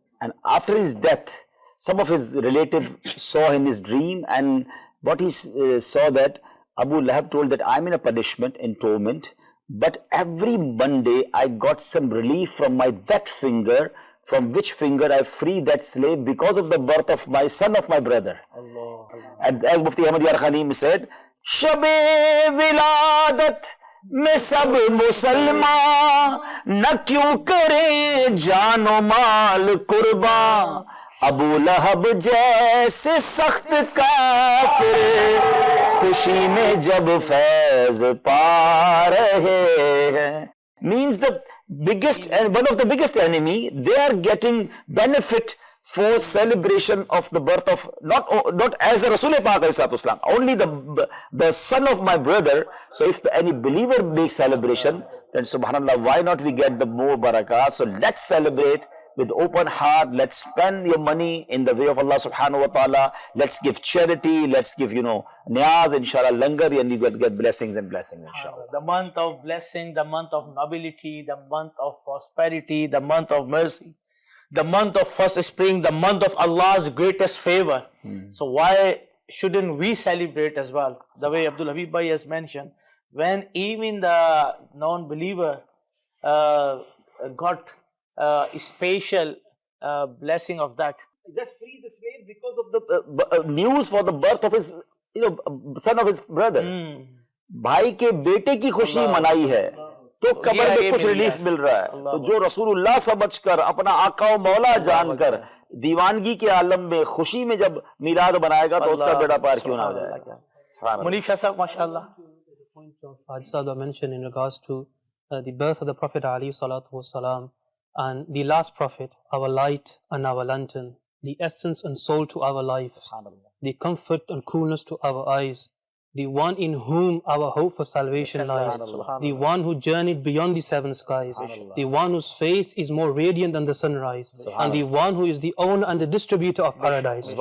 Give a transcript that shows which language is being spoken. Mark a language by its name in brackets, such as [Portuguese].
[English] And after his death, some of his relatives saw in his dream, and what he saw that Abu Lahab told that I'm in a punishment, in torment, but every Monday I got some relief from my that finger, from which finger I freed that slave because of the birth of my son of my brother. Allah. And as Mufti Ahmad Yar Khanim said, Shabe Viladat [Urdu] میں سب مسلمان نہ کیوں کریں جان و مال قربان ابو لہب جیسے سخت کافر خوشی میں جب فیض پا رہے ہیں. [English] Means the biggest and one of the biggest enemy, they are getting benefit for celebration of the birth of not as a Rasul Pak Islam, only the son of my brother. So if any believer makes celebration, then subhanallah, why not we get the more barakat? So let's celebrate with open heart. Let's spend your money in the way of Allah subhanahu wa ta'ala. Let's give charity, let's give niyaz, inshallah, langar, and you get blessings and blessings, inshallah. The month of blessing, the month of nobility, the month of prosperity, the month of mercy, the month of first spring, the month of Allah's greatest favor. So why shouldn't we celebrate as well? The way Abdul Habib Bhai has mentioned, when even the non-believer got special blessing of that. Just free the slave because of the news for the birth of his son of his brother. [Urdu] بھائی کے بیٹے کی خوشی منائی ہے تو قبر میں کچھ ریلیف مل رہا ہے. تو جو رسول اللہ سمجھ کر اپنا آقا و مولا جان کر دیوانگی کے عالم میں خوشی میں جب میلاد بنائے گا تو اس کا بیڑا پار کیوں نہ ہو جائے گا. منیف شاہ صاحب ماشاءاللہ. [English] The point of Haji Saad mentioned in regards to the birth of the Prophet alayhi salatu wasalam, and the last Prophet, our light and our lantern, the essence and soul to our life, the comfort and coolness to our eyes, the one in whom our hope for salvation lies, the one who journeyed beyond the seven skies, the one whose face is more radiant than the sunrise, and the one who is the owner and the distributor of paradise.